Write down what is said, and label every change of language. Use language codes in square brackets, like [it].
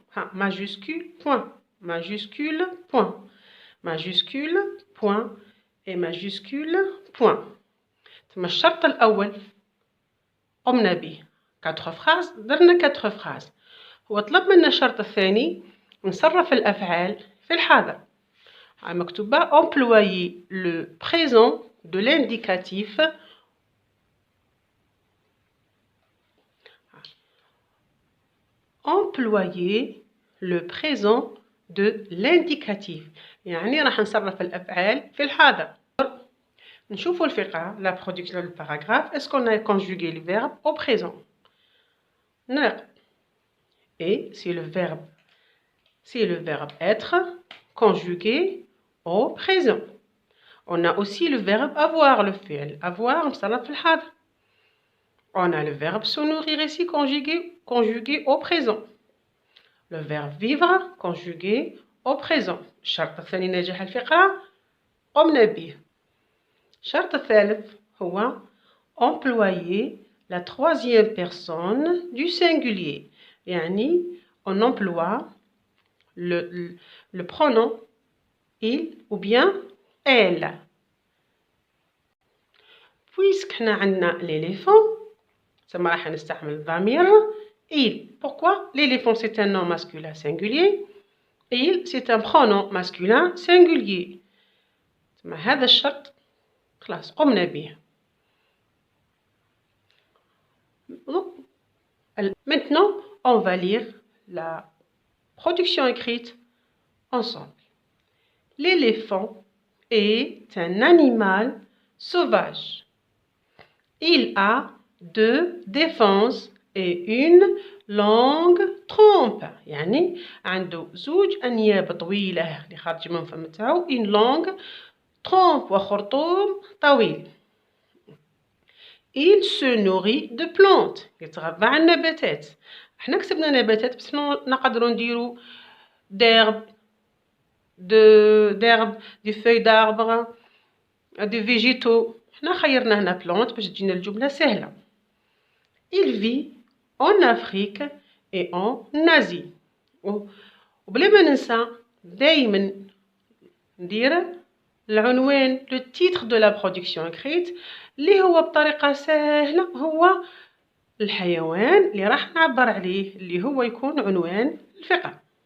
[fr] ها majuscule point majuscule point majuscule point et majuscule point. [ar] ثم الشرط الأول قمنا به 4 فراز، درنا 4 فراز. هو طلب منا الشرط الثاني نصرف الأفعال في الحاضر. مكتوبة [fr] employer le présent de l'indicatif employer le présent de l'indicatif، [ar] يعني راح نصرف الأفعال في الحاضر. نشوفوا الفقرة [fr] la production du paragraphe. Est-ce qu'on a conjugué le verbe au présent؟ [ar] نراقب. [fr] Et c'est le verbe être conjugué au présent. On a aussi le verbe avoir، le فعل avoir مصرف في الحاضر. On a le verbe se nourrir ici conjugué au présent. Le verbe vivre conjugué au présent. [ar] الشرط الثاني نجاح الفقرة قمنا به. الشرط الثالث هو [fr] employer la troisième personne du singulier، [ar] يعني [fr] on emploie le pronom il ou bien elle. Puisque [ar] حنا عندنا l'éléphant ثم راح نستعمل الضمير il. [fr] Pourquoi? L'éléphant c'est un nom masculin singulier. Il c'est un pronom masculin singulier. [ar] ثم هذا الشرط خلاص قمنا به. [fr] Maintenant on va lire la production écrite ensemble. L'éléphant est un animal sauvage. Il a 2 défenses et une longue trompe، [ar] يعني عنده 2 أنياب طويلة اللي خارج من فم تاعو، [fr] une longue trompe [ar] وخرطوم طويل. [fr] Il se nourrit de plantes، [ar] يتغذى على النباتات. احنا كتبنا نباتات بس نقدروا نديرو [fr] d'herbe d'herbe, des feuilles d'arbre, des végétaux. [ar] حنا خيرنا هنا plante باش تجينا الجملة سهلة. [fr] Il vit en Afrique et en Asie. [ar] وبلا ما ننسى دايما ندير العنوان لو تيتر دو لا برودكسيون écrite اللي هو بطريقة سهلة هو الحيوان اللي راح نعبر عليه اللي هو يكون عنوان الفقرة.